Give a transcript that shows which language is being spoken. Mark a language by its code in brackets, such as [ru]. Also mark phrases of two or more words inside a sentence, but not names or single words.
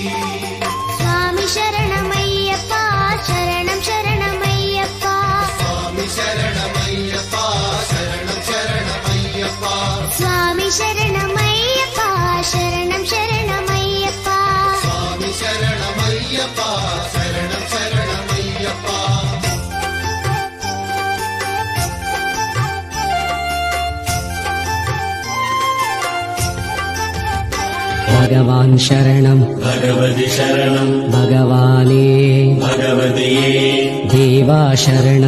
[sa] స్వామి శరణమయ్యప్ప శరణం శరణమయ్యప్ప, స్వామి శరణమయ్యప్ప శరణం శరణమయ్యప్ప. స్వామి శరణమయ్యప్ప శరణం శరణమయ్యప్ప. స్వామి శరణమయ్యప్ప శరణం శరణమయ్యప్ప. भगवान् शरणं भगवति शरणं भगवाने भगवतिये देवा शरणं